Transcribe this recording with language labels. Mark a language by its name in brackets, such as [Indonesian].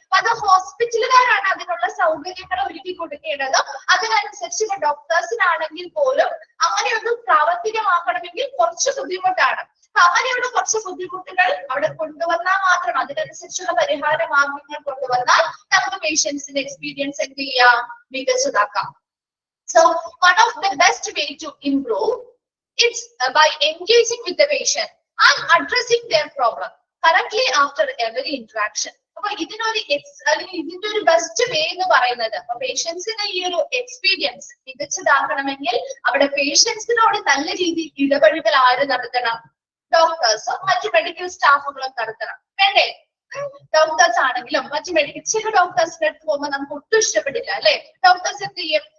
[Malayalam] അത് ഹോസ്പിറ്റലുകാരാണ് അതിനുള്ള സൗകര്യങ്ങൾ ഒരുക്കി കൊടുക്കേണ്ടത്. അതിനനുസരിച്ചുള്ള ഡോക്ടേഴ്സിനാണെങ്കിൽ പോലും അങ്ങനെയൊന്ന് പ്രാവർത്തികമാക്കണമെങ്കിൽ കുറച്ച് ബുദ്ധിമുട്ടാണ്. അങ്ങനെയുള്ള കുറച്ച് ബുദ്ധിമുട്ടുകൾ അവിടെ കൊണ്ടുവന്നാൽ മാത്രം, അതിനനുസരിച്ചുള്ള പരിഹാര മാർഗങ്ങൾ കൊണ്ടുവന്നാൽ നമുക്ക് പേഷ്യൻസിന്റെ എക്സ്പീരിയൻസ് എന്ത് ചെയ്യാം? മികച്ചതാക്കാം. [English] So one of the best way to improve it's by engaging with the patient and addressing their problem correctly after every interaction. [Malayalam] അപ്പൊ ഇതിനൊരു അല്ലെങ്കിൽ ഇതിന്റെ ഒരു ബെസ്റ്റ് വേ എന്ന് പറയുന്നത് അപ്പൊ പേഷ്യൻസിന്റെ ഈ ഒരു എക്സ്പീരിയൻസ് മികച്ചതാക്കണമെങ്കിൽ അവിടെ പേഷ്യൻസിനോട് നല്ല രീതിയിൽ ഇടപെടൽ ആര് നടത്തണം? ഡോക്ടേഴ്സും മറ്റു മെഡിക്കൽ സ്റ്റാഫുകളും നടത്തണം. വേണ്ടേ? ഡോക്ടേഴ്സ് ആണെങ്കിലും മറ്റു ചില ഡോക്ടേഴ്സിന്റെ അടുത്ത് പോകുമ്പോൾ നമുക്ക് ഒട്ടും ഇഷ്ടപ്പെടില്ല അല്ലെ. ഡോക്ടേഴ്സ് എന്ത് ചെയ്യും?